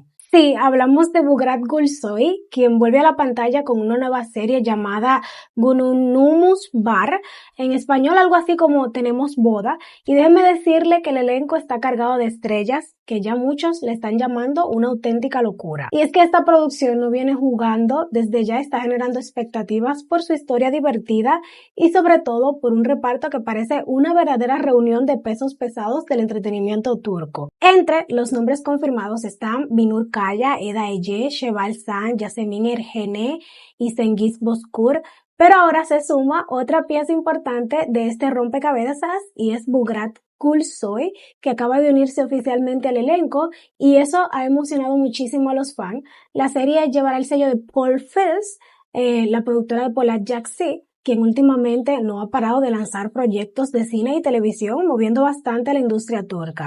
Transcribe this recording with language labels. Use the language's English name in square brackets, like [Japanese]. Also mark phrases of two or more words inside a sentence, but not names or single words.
[Spanish] Sí, hablamos de Buğra Gülsoy, quien vuelve a la pantalla con una nueva serie llamada Günümüz Var, en español algo así como Tenemos boda, y déjenme decirle que el elenco está cargado de estrellas que ya muchos le están llamando una auténtica locura. Y es que esta producción no viene jugando, desde ya está generando expectativas por su historia divertida y sobre todo por un reparto que parece una verdadera reunión de pesos pesados del entretenimiento turco. Entre los nombres confirmados están Binur Kaya, Eda Ece, Şevval San, Yasemin Ergene y Cengiz Bozkır, pero ahora se suma otra pieza importante de este rompecabezas y es Buğra Gülsoy, que acaba de unirse oficialmente al elenco y eso ha emocionado muchísimo a los fans. La serie llevará el sello de Paul Fels, la productora de Polat Jaksi, quien últimamente no ha parado de lanzar proyectos de cine y televisión, moviendo bastante a la industria turca.